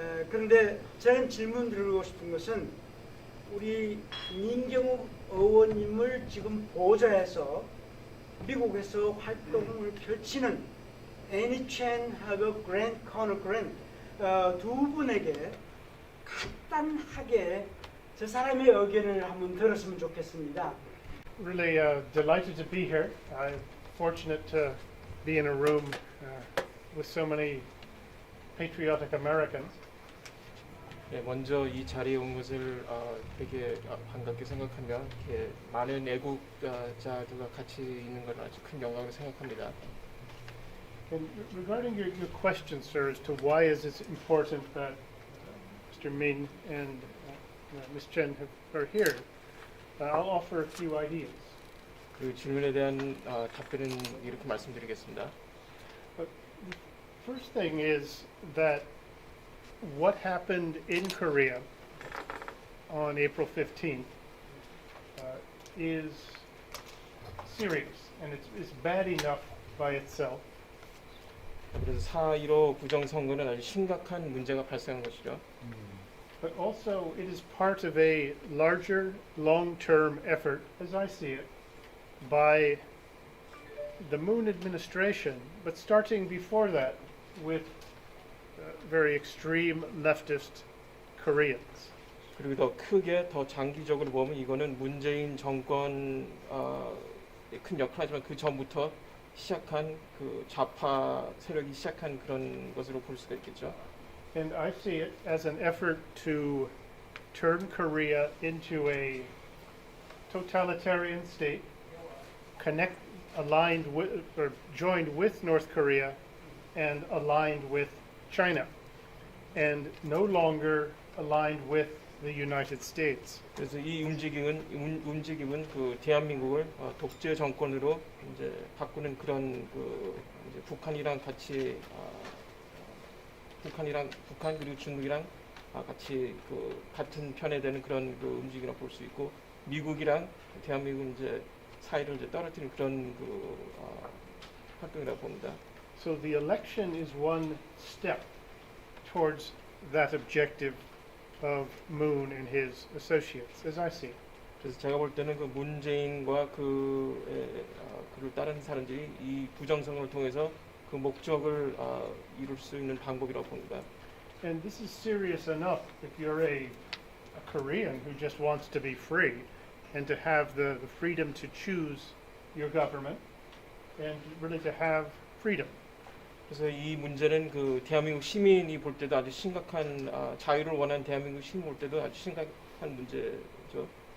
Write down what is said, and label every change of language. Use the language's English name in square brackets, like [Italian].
[Korean] 그런데 저는 질문 드리고 싶은 것은, 우리 민경욱 의원님을 지금 보좌해서 미국에서 활동을 펼치는 애니 첸하고 그랜트 코너 그랜트 두 분에게 간단하게 저 사람의 의견을 한번 들었으면 좋겠습니다. [English] Really delighted to be here. I'm fortunate to be in a room with so many patriotic Americans. [Korean] 네, 먼저 이 자리에 온 것을 되게 반갑게 생각하며 이렇게 많은 애국자들과 같이 있는 걸 아주 큰 영광으로 생각합니다. [English] And regarding your question, sir, as to why is it important that Mr. Min and Ms. Chen are here, I'll offer a few ideas. [Korean] 그 질문에 대한 답변은 이렇게 말씀드리겠습니다. [English] First thing is that what happened in Korea on April 15th is serious, and it's bad enough by itself. [Korean] 그래서 4.15 부정선거는 아주 심각한 문제가 발생한 것이죠. [English] But also it is part of a larger long-term effort, as I see it, by the Moon administration, but starting before that with very extreme leftist Koreans. [Korean] 그리고 더 크게 더 장기적으로 보면 이거는 문재인 정권 큰 역할이지만 그 전부터 시작한 그 좌파 세력이 시작한 그런 것으로 볼 수가 있겠죠. [English] And I see it as an effort to turn Korea into a totalitarian state, aligned with or joined with North Korea and aligned with China, and no longer aligned with the United States. [Korean] 그래서 이 움직임은 그 대한민국을 독재 정권으로 이제 바꾸는 그런 그 이제 북한이랑 같이 북한 그리고 중국이랑 같이 그 같은 편에 되는 그런 그 움직임이라 볼 수 있고, 미국이랑 대한민국 이제 사이를 이제 떨어뜨리는 그런 그 활동이라고 봅니다. [English] So the election is one step towards that objective of Moon and his associates, as I see it. [Korean] 그래서 제가 볼 때는 그 문재인과 그를 따르는 사람들이 이 부정선거를 통해서 그 목적을 이룰 수 있는 방법이라고 봅니다. [English] And this is serious enough if you're a Korean who just wants to be free and to have the freedom to choose your government and really to have freedom. [Korean] 그래서 이 문제는 그 대한민국 시민이 볼 때도 아주 심각한 자유를 원하는 대한민국 시민 볼 때도 아주 심각한 문제죠.